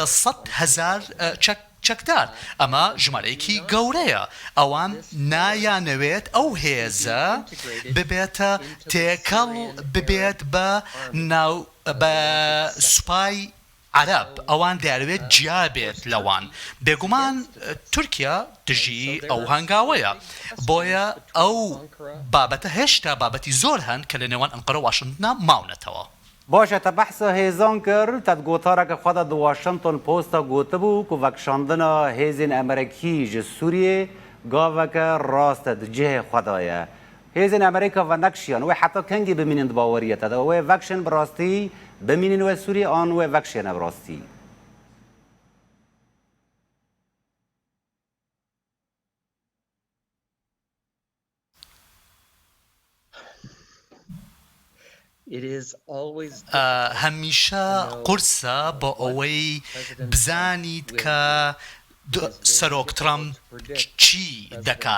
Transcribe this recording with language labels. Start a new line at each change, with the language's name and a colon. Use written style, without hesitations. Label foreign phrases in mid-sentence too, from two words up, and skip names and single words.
Central Kurdish: 100,000 چەکدار ئەمە ژمارەیەکی گەورەیە ئەوان نایانەوێت ئەو هێزە ببێتە تێکەڵ ببێت بە سوپای عەرەب ئەوان دیارەوێت جیابێت لەوان بێگومان تورکیا دژی ئەو هەنگاوەیە بۆیە ئەو بابەتە هێشتا بابەتی زۆر هەن کە لە نێوان ئەنقەرە و واشنگتن ماونەتەوە
Kurdish: باشه تا بحث هێزان کرد تد گوتارێکە خۆدا di Washington Post'a gotibû ku vekşandina hêzên Amerîkî ji Sûriyê gaveke rast e di cihê xwe de ye hêzên Amerîka ve nekşiyan wê heta kengî bimînin di baweriyê te de wê vekşên bi rastî bimînin wê Sûriyê an wê vekşêne bi rastî
Central Kurdish: هەمیشە قورسە بۆ ئەوەی بزانیت کە سەرۆک ترامپ چی دەکات